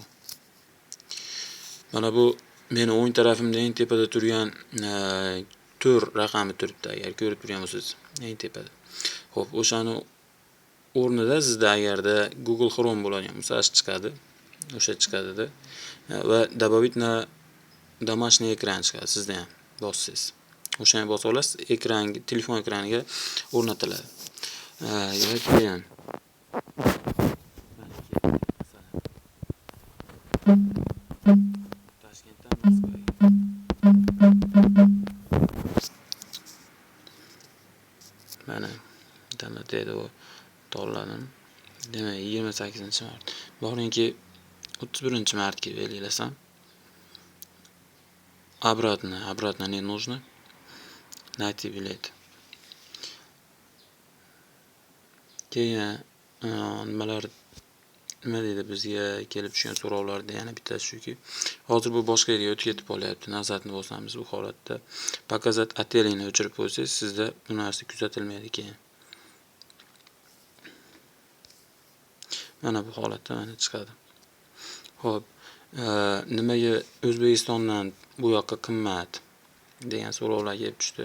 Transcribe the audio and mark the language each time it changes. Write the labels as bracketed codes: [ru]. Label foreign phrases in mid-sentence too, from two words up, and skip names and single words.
[uz] Mana bu meni o'ng tarafimda eng tepada turgan tur raqami turibdi, agar ko'rib turgan bo'lsangiz, eng tepada. Xo'p, o'shani o'rnida sizda agarda Google Chrome bo'ladigan bo'lsa, chiqadi. O'sha chiqadi-da. Va [ru] добавить на домашний экран [uz] chiqadi. Sizda ham bossiz. O'shani bosib olasiz, ekranga, telefon ekraniga o'rnatiladi. Keyin Toshkentdan Moskvaga. Mana internetda to'lladim. Demak, 28-mart. Boringki 31-martga belgilasam. [ru] Обратно не нужно. Найти билет. [uz] Keyin nima deydi, bizga kelib tushgan so'rovlarda yana bittasi shuki, hozir bu boshqa yerga o'tib ketib qolyapti. Nazarni bosamiz bu holatda. [ru] Показать отелingni [uz] o'chirib qo'ysangiz, sizda bu narsa kuzatilmaydi keyin. Mana bu holatda mana chiqadi. Xo'p, nimaga O'zbekistondan bu yoqqa qimmat degan so'rovlar kelib tushdi.